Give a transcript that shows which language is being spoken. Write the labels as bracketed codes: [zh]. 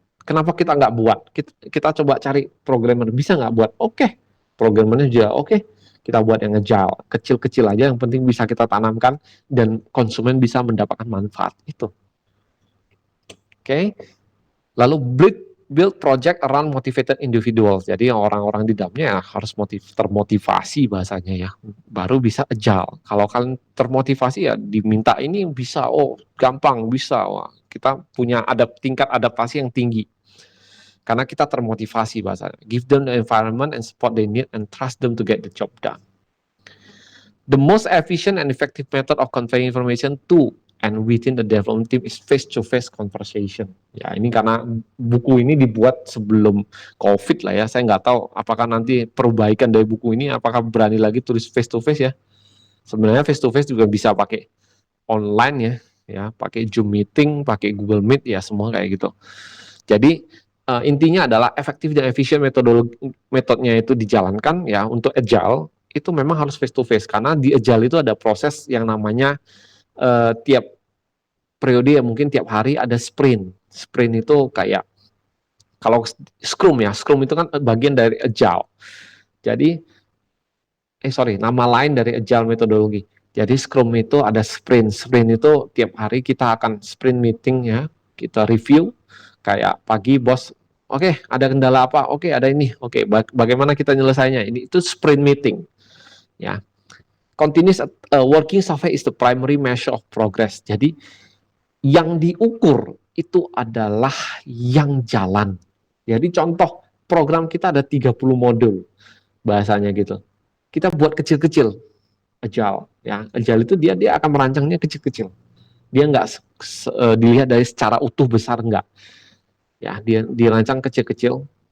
[id] Kenapa kita nggak buat? Kita coba cari programmer, bisa nggak buat? Oke, programmernya juga oke. kita buat yang agile, kecil-kecil aja, yang penting bisa kita tanamkan dan konsumen bisa mendapatkan manfaat itu. Oke. [en] Lalu build project around motivated individuals. [id] Jadi orang-orang di dalamnya harus termotivasi bahasanya ya. Baru bisa agile. Kalau kalian termotivasi ya diminta ini bisa, oh gampang bisa. Wah, kita punya tingkat adaptasi yang tinggi. Karena kita termotivasi bahasanya. [en] Give them the environment and support they need and trust them to get the job done. The most efficient and effective method of conveying information to and within the development team is face-to-face conversation. [id] Ya, ini karena buku ini dibuat sebelum COVID lah ya. Saya nggak tahu apakah nanti perbaikan dari buku ini, apakah berani lagi tulis face-to-face ya. Sebenarnya face-to-face juga bisa pakai online ya, pakai Zoom meeting, pakai Google Meet, ya semua kayak gitu. Jadi intinya adalah efektif dan efisien metodenya itu dijalankan ya untuk agile. Itu memang harus face to face karena di agile itu ada proses yang namanya tiap periode ya, mungkin tiap hari ada sprint. Sprint itu kayak kalau Scrum ya, Scrum itu kan bagian dari agile. Jadi nama lain dari agile metodologi. Jadi Scrum itu ada sprint. Sprint itu tiap hari kita akan sprint meeting ya, kita review kayak pagi bos, oke, ada kendala apa? Oke, ada ini. Oke, bagaimana kita nyelesainya? Ini itu sprint meeting. [en] Ya, continuous working survey is the primary measure of progress. [id] Jadi yang diukur itu adalah yang jalan. Jadi contoh program kita ada 30 modul bahasanya gitu. Kita buat kecil-kecil agile. Ya, agile itu dia akan merancangnya kecil-kecil. Dia nggak dilihat dari secara utuh besar, enggak. Ya, dia dirancang kecil-kecil.